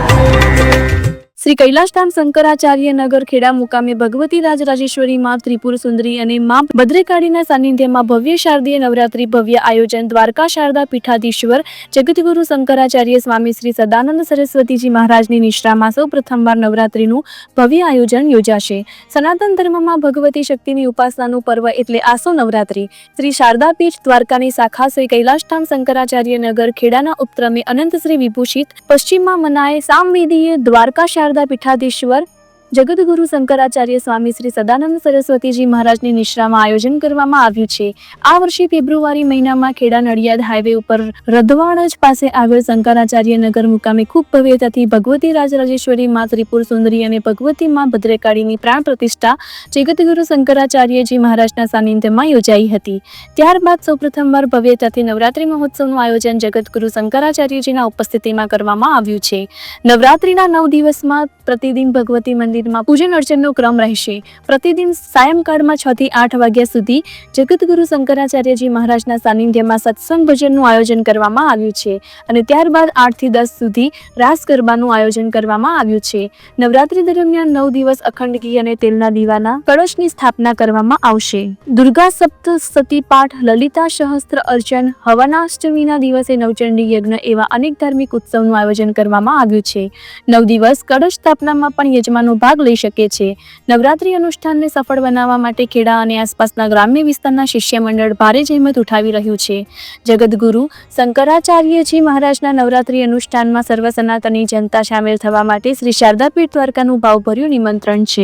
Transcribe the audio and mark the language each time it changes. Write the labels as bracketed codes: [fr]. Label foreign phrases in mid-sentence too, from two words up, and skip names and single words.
[gu] શ્રી કૈલાશધામ શંકરાચાર્ય નગર ખેડા મુકામે ભગવતી રાજરાજેશ્વરી માં ત્રિપુર સુંદરી અને मां ભદ્રકાળીના સાનિધ્યમાં ભવ્ય શારદીય નવરાત્રી ભવ્ય આયોજન દ્વારકા શારદા પીઠાધીશ્વર જગતગુરુ શંકરાચાર્ય સ્વામી શ્રી સદાનંદ સરસ્વતીજી મહારાજની નિશ્રામાં સૌ પ્રથમવાર નવરાત્રીનું ભવ્ય આયોજન યોજાશે। સનાતન ધર્મમાં ભગવતી શક્તિની ઉપાસનાનું પર્વ એટલે આસો નવરાત્રી। શ્રી શારદા પીઠ દ્વારકાની શાખા શ્રી कैलाशधाम शंकराचार्य नगर खेड़ाના ઉપક્રમે અનંત શ્રી વિભૂષિત પશ્ચિમમાં મનાય સામવેદીય દ્વારકા શારદા પીઠાધીશ્વર જગતગુરુ શંકરાચાર્ય સ્વામી શ્રી સદાનંદ સરસ્વતીજી મહારાજની નિશ્રામાં આયોજન કરવામાં આવ્યું છે। આ વર્ષે ફેબ્રુઆરી મહિનામાં ખેડા નડિયાદ હાઈવે ઉપર રધવાડજ પાસે આવેલ શંકરાચાર્ય નગર મુકામે ખૂબ ભવ્યતાથી ભગવતી રાજરાજેશ્વરી માં ત્રિપુર સુંદરી અને ભગવતી માં ભદ્રકાળીની પ્રાણ પ્રતિષ્ઠા જગતગુરુ શંકરાચાર્યજી મહારાજના સાનિધ્યમાં યોજાઈ હતી। ત્યારબાદ સૌપ્રથમવાર ભવ્યતાથી નવરાત્રી મહોત્સવનું આયોજન જગતગુરુ શંકરાચાર્યજીના ઉપસ્થિતિમાં કરવામાં આવ્યું છે। નવરાત્રીના 9 દિવસમાં પ્રતિદિન ભગવતી મંદિર માં પૂજન અર્ચન ક્રમ રહેશે। પ્રતિદિન સાયંકાળમાં 6 થી 8 વાગ્યા સુધી જગતગુરુ શંકરાચાર્યજી મહારાજના સાનિધ્યમાં સત્સંગ ભજનનું આયોજન કરવામાં આવ્યું છે અને ત્યારબાદ 8 થી 10 સુધી રાસ ગરબાનું આયોજન કરવામાં આવ્યું છે। નવરાત્રિ દરમિયાન 9 દિવસ અખંડ ઘી અને તેલના દીવાના કળશની સ્થાપના કરવામાં આવશે। દુર્ગા સપ્તશતી પાઠ, લલિતા સહસ્ત્ર અર્ચન, હવનાષ્ટમીના દિવસે નવચંડી યજ્ઞ એવા અનેક ધાર્મિક ઉત્સવનું આયોજન કરવામાં આવ્યું છે। 9 દિવસ કળશ સ્થાપનામાં પણ યજમાનો ભાગ લઈ શકે છે। નવરાત્રિ અનુષ્ઠાનને સફળ બનાવવા માટે ખેડા અને આસપાસના ગ્રામ્ય વિસ્તારના શિષ્ય મંડળ ભારે જહેમત ઉઠાવી રહ્યું છે। જગતગુરુ શંકરાચાર્યજી મહારાજના નવરાત્રિ અનુષ્ઠાનમાં સર્વ સનાતની જનતા શામિલ થવા માટે શ્રી શારદાપીઠ દ્વારકાનું ભાવભર્યું નિમંત્રણ છે।